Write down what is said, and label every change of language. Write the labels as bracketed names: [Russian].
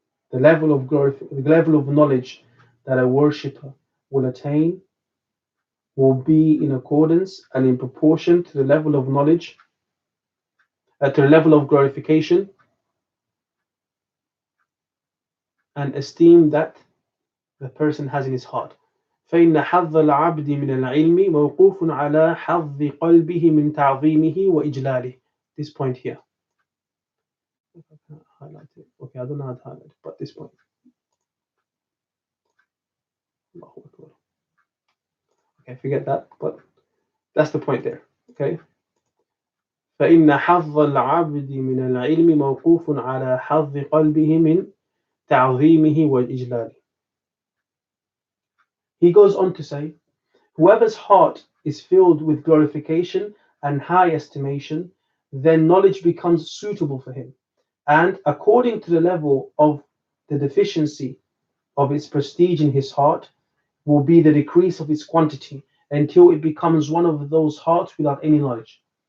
[English] The level of the level of knowledge that a worshipper will attain will be in accordance and in proportion to the level of knowledge, to the level of glorification and esteem that the person has in his heart. [Arabic] فإن حظ العبد من العلم موقوف على حظ قلبه من تعظيمه وإجلاله. [English] This point here. Highlight it. Okay, I don't know how to highlight it, but this point. Okay, forget that, but that's the point there. Okay. [Arabic] فإن حظ العبد من العلم موقوف على حظ قلبه من تعظيمه وإجلاله. [English] He goes on to say, whoever's heart is filled with glorification and high estimation, then knowledge becomes suitable for him. And according to the level of the deficiency of its prestige in his heart, will be the decrease of its quantity until it becomes one of those hearts without any knowledge.